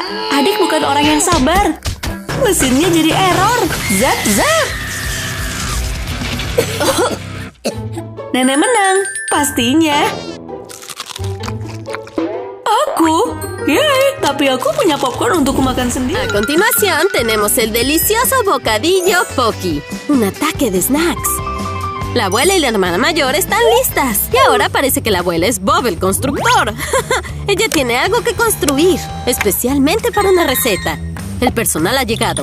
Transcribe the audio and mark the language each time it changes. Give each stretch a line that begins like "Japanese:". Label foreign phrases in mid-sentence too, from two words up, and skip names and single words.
Indonesian: Adik bukan orang yang sabar. Mesinnya jadi error. Zap, zap. Nenek menang, pastinya. Aku? Yeay, tapi aku punya popcorn untuk makan sendiri.
Spanish: A continuación tenemos el delicioso bocadillo Pocky, un ataque de snacks. La abuela y la hermana mayor están listas. Y ahora parece que la abuela es Bob el constructor. Ella tiene algo que construir, especialmente para una receta. El personal ha llegado.